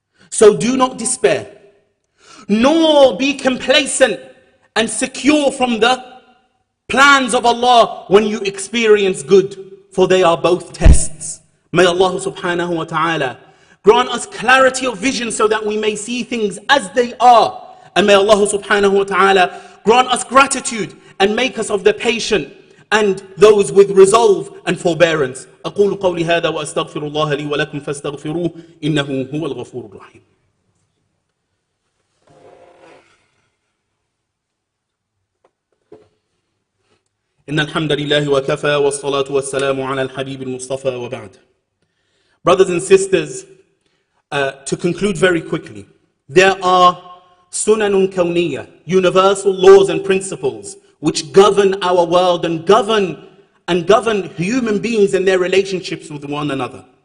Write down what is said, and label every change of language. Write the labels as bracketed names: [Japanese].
[English] So do not despair, nor be complacent and secure from the plans of Allah when you experience good, for they are both tests. May Allah subhanahu wa ta'ala grant us clarity of vision so that we may see things as they are. And may Allah subhanahu wa ta'ala grant us gratitude and make us of the patient and those with resolve and forbearance. [Arabic] أقول قولي هذا وأستغفر الله لي ولكم فاستغفروه إنه هو الغفور الرحيم. إن الحمد لله وكفى والصلاة والسلام على الحبيب المصطفى وبعد. [English] Brothers and sisters, to conclude very quickly, there are sunanun kawniyya, universal laws and principles which govern our world and govern human beings and their relationships with one another.